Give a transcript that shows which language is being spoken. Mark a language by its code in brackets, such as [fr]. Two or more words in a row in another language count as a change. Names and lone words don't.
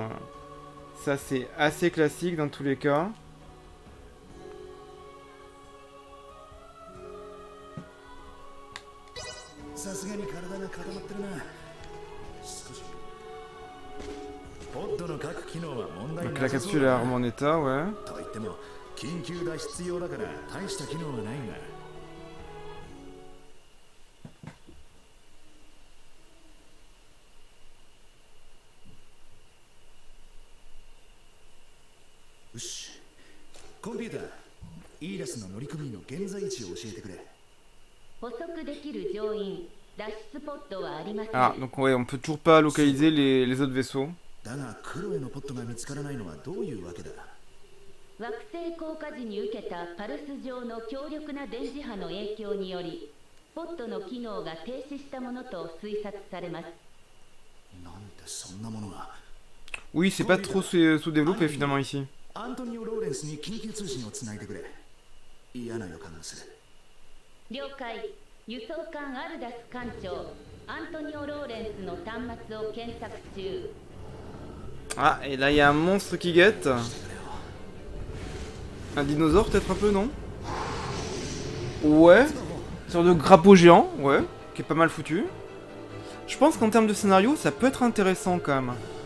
[fr] Ça c'est assez classique dans tous les cas. Donc la capsule est en état, ouais. [ja] 緊急脱出用だから大した機能はないが。よし、コンピューター、イーラスの乗組員の現在位置を教えてくれ。捕捉できる乗員、脱出ポットはありません。 [fr] Ah, donc ouais, on peut toujours pas localiser les autres vaisseaux. [ja] だがクロエのポットが見つからないのはどういうわけだ。惑星降下時に受けたパルス上の強力な電磁波の影響により、ポットの機能が停止したものと推察されます。なんでそんなものが。 [fr] Oui, c'est pas trop sous-développé finalement ici. [ja] アントニオ・ローレンスに緊急通信をつないでくれ。嫌な予感がする。了解。輸送艦アルダス艦長、アントニオ・ローレンスの端末を検索中。 [fr] Ah, et là il y a un monstre qui guette. Un dinosaure peut-être un peu, non? Ouais. Une sorte de crapaud géant, ouais. Qui est pas mal foutu. Je pense qu'en termes de scénario, ça peut être intéressant quand même.